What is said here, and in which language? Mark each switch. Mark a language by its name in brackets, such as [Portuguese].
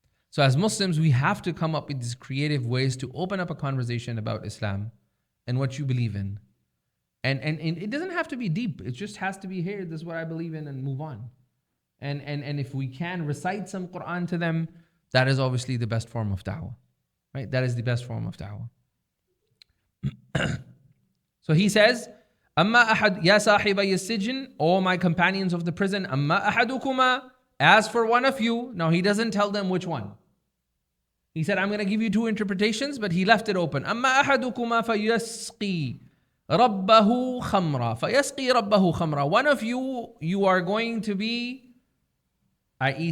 [English] So as Muslims, we have to come up with these creative ways to open up a conversation about Islam and what you believe in. And it doesn't have to be deep. It just has to be, here, this is what I believe in, and move on. And if we can recite some Quran to them, that is obviously the best form of da'wah. Right? That is the best form of da'wah. So he says, [Arabic] أَمَّا أَحَدْ يَا صَاحِبَيِ السِّجْنِ. [English] O my companions of the prison, [Arabic] أَمَّا أَحَدُكُمَا. [English] As for one of you. Now he doesn't tell them which one. He said, I'm going to give you two interpretations, but he left it open. [Arabic] أَمَّا أَحَدُكُمَا فَيَسْقِي رَبَّهُ خَمْرًا. فَيَسْقِي رَبَّهُ خَمْرًا. [English] One of you are going to be, i.e.